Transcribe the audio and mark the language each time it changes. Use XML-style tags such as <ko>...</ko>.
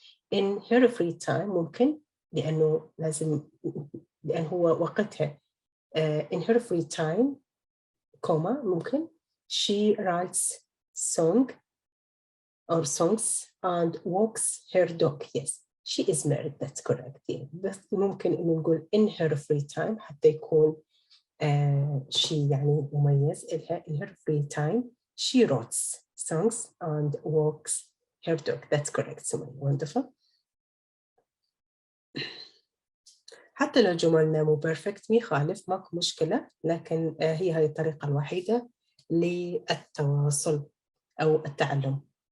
<en>In her free time</en> <ar>ممكن لأنه هو وقتها</ar> <en>in her free time ممكن she writes songs and walks her dog. Yes, she is married. That's correct. Yeah.</en> <ar>بس ممكن إنه نقول</ar> <en>in her free time</en> <ar>حتى يكون شيء يعني مميز.</ar> <en>in her free time she writes songs and walks her dog. That's correct. So wonderful.</en> <ar>حتى لو جملنا مو perfect ما يخالف, ماكو مشكلة, لكن هي هاي الطريقة الوحيدة للتواصل أو التعلم.</ar>